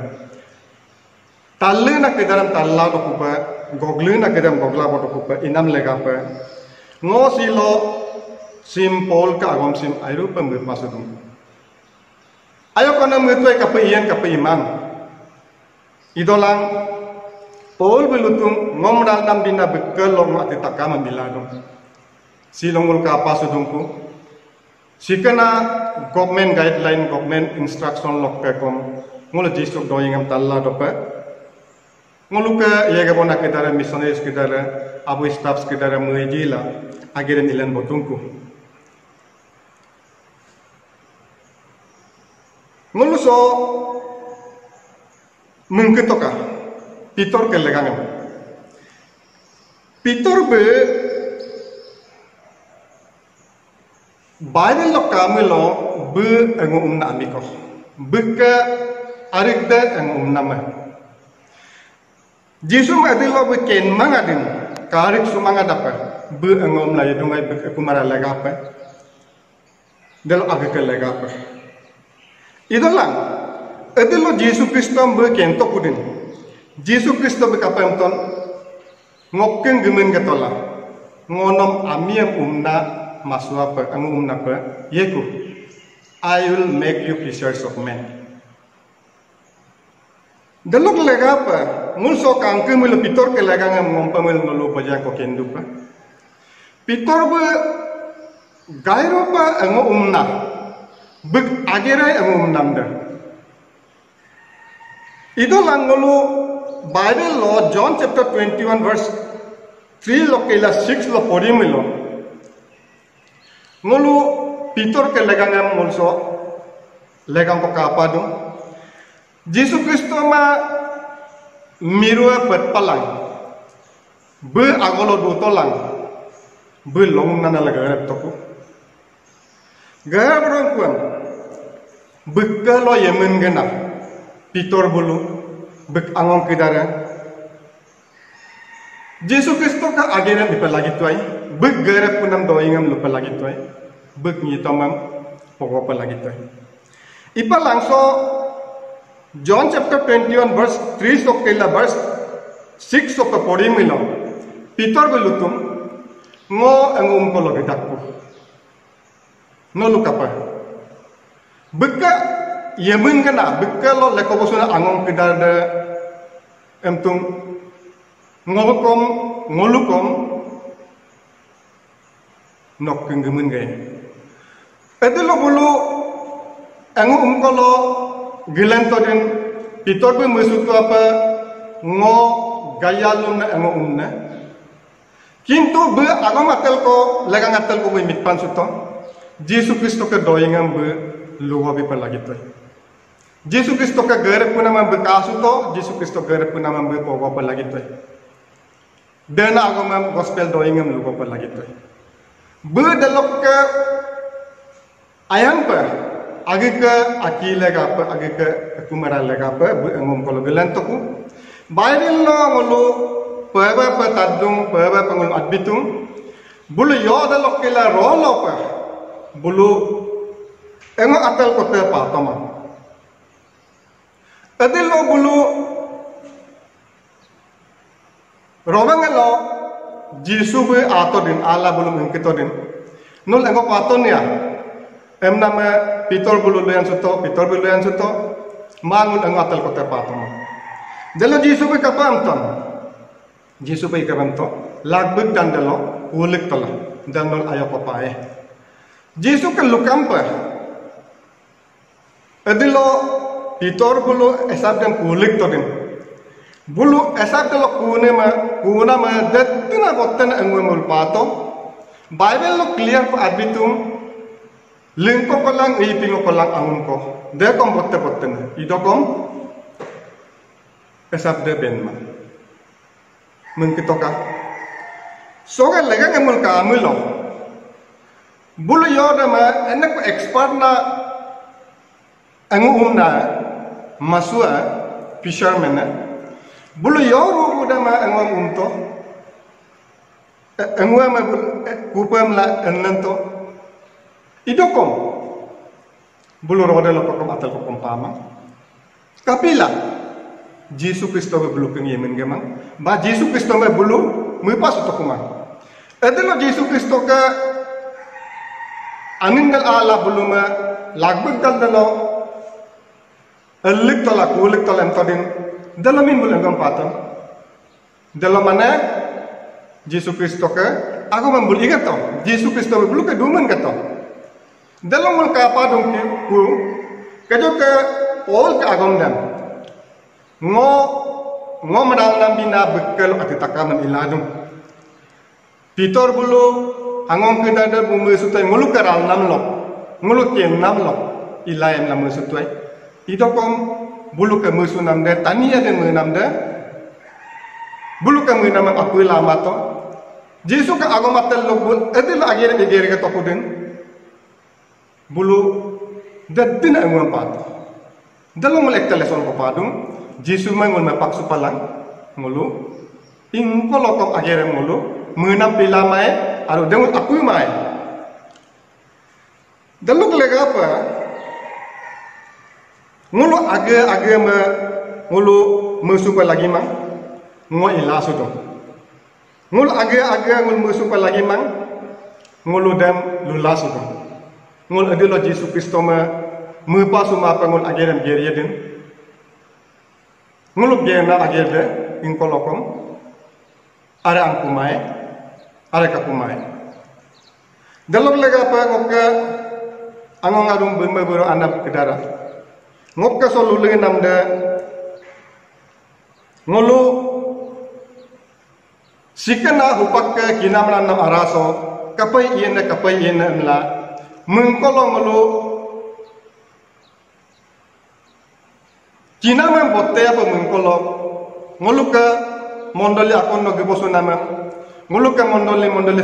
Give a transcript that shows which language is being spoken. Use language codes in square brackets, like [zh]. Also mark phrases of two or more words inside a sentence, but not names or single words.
[adi] Talle na kedaram talla to kupa, gogle na kedaram gogla boto kupa inam lega pa. Ngo silo simpol ka agom sim airu pa me pasudum. Ayo kana metoi kapa ian kapa iman. Idolang Paul belutung ngomral nam dina bekel long ati takama biladong. Silongul ka pasudungku. Sikana [en] government guideline, government instruction [adi] lok pekom. Ngolo jisuk doingam talla dopa. Ngolo ka yega bona kedara missionaries kedara abu staffs kedara muejila agere nilan botungku. Ngolo so mengketoka Pitor ke legangam. Pitor be Bible lo kamelo be ango umna amiko. Beka arigda ango umna ma. Jisu adilo be ken mangadin karik sumanga dapa be ango umna yedungai be kumara legapa. Delo agke legapa. Idolang adilo Jisu Kristo be ken tokudin. Jisu Kristo be kapemton ngokken gemen gatola. Ngonom amiem umna masua pa ang umna pa yeku [en] I will make you fishers of men. [adi] Dalok lega pa mulso kangke mul pitor ke lega ngam ngompa mul nolu baja ko kendu pa pitor ba gairo pa ang umna big agere ang umnam da ido lang nolu Bible law John [en] chapter 21 verse 3 [adi] lo kela 6 lo podimilo ngulu Peter ke legangam mulso legang ko kapadung Yesus Kristo ma mirua petpalang be agolo dutolang be long nana lagarap toku garap rongkuan bekalo yemen gena Peter bulu bek angong kedara Yesus Kristo ka agena dipalagi tuai bek garap punam doingam lupa lagi tuai bek nyitomam pokok lagi tuai ipa langso John [en] chapter 21 verse 3 [adi] so kela verse 6 so ka pori milo Peter belutum ngo angum ko lagi dakku no lukapa beka yemen kana beka lo lekobosuna angong kedada emtung ngolukom ngolukom nok kenggemen gay edelo bulu angu umkolo gilantodin Peter be mesutu apa ngo gayalum na angu umna kintu be agam atel ko legang atel ko be mitpan suto Yesus Kristo ke doingam be luwa be palagi to Yesus Kristo ka garap puna man be kasuto Yesus Kristo garap puna man be pogo palagi to dena agam gospel doingam luwa palagi to Berdalok ke ayam per, agi ke akile apa, agi ke kumara lega apa, ngom kalau gelan toku. Bible lo ngulu peba petadung, peba pengul adbitung. Bulu yo dalok kila rolo per, bulu engo atal kote patama. Adil lo bulu romang lo Jisu be atodin ala belum ingkitodin nul engkau paton ya nama Peter bulu loyan suto mangun engkau atal kota paton jalo Jisu be kapamton Jisu be kapamton lagbek dan dalo ulik tola dan nol ayo papae Jesu ke lukampa adilo Pitor bulu esab dan ulik todin bulu esab dalo kuna ma datina botten angwemul pato Bible lo clear pa abitum lingko kolang ipingo kolang angun ko de kom botte idokom esab de benma mengkitoka soga lega ngamul ka amulo bulu yoda ma enak expert na angu umna masua fisherman na bulu yoru uda ma angu umto angu ma kupam la ennanto idokom bulu roda lo kokom atal kokom pama kapila Jesu Kristo be bulu keng yemen gemang ba Jesu Kristo be bulu mupas to kumang edelo Jesu Kristo ka aningal ala bulu ma lagbek dal dalo elik tola kulik tola entodin dalo min bulu ngam paton dalo mana Jesu Kristo ka aku membul ingat to Jesu Kristo be bulu ka duman ka to dalo mul ka pa dong ku kajo ka Paul ka agom dam ngo madal nam bina bekal atitaka man iladum Pitor bulu angong ke dada bumu sutai ngulu karal nam lo ngulu ken nam lo ilayam nam sutai idokom bulu ke musu nam de tania den mu nam de bulu ke mu nam aku lama to Jesu ka agom atel lo bul edil agere egere ka tokuden bulu dadina ngom pato dalo molek telefon ko padum Jesu mangul mapak supalang ngulu ing kolokok agere ngulu menam pila mai aru dengut aku mai daluk lega apa ngulu age me ngulu musupa lagi mang ngo ila sudo ngulu age ngulu musupa lagi mang ngulu dan lula sudo ngulu adilo Jesu Kristo me pasu ma pangul agere geria den ngulu gena agere ing kolokom ara angkumai are kapumai dalok lega pa ngokka angong arum bembe bero anap kedara ngokka solulu namda ngulu sikana hupakka kinamna nam araso kapai iena mla mengkolo ngulu kinamam botte apa mengkolo ngulu ka mondoli akon no gebosu nama ngulu ka mondoli